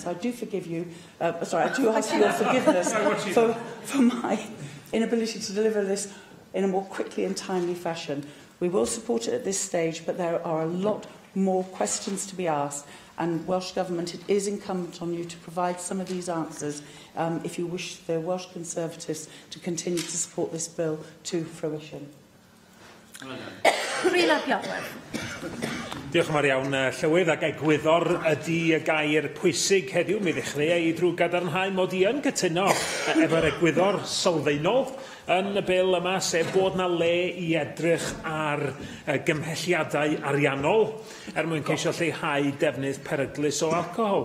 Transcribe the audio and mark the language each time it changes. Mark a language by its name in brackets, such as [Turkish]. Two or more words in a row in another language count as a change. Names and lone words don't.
[English] I do forgive you, I do ask your forgiveness for my inability to deliver this in a more quickly and timely fashion. We will support it at this stage, but there are a lot more questions to be asked. And Welsh Government, it is incumbent on you to provide some of these answers if you wish the Welsh Conservatives to continue to support this bill to fruition. [Welsh] Diolch yn fawr iawn, Llywydd, ac egwyddor ydy y gair pwysig heddiw. Mi ddechrau ei drwy gadarnhau mod i yn cytuno efo'r egwyddor sylfaenol yn y bil yma, sef bod yna le i edrych ar gymhelliadau ariannol mwyn ceisio lleihau defnydd peryglus o alcohol.